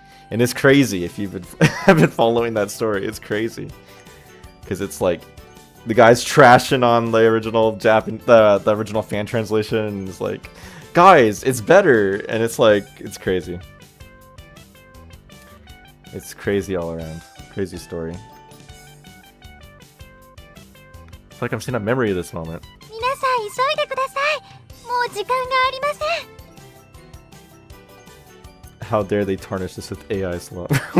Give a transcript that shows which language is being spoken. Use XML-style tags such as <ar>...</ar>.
<en>And it's crazy if you've been have been following that story. It's crazy because it's like the guy's trashing on the original the original fan translation, and it's like, guys, it's better, and it's like, it's crazy. It's crazy all around. Crazy story. It's like I'm seeing a memory of this moment.</en> <ja>皆さん急いでください。もう時間がありません。</ja> <en>How dare they tarnish this with AI slop?</en>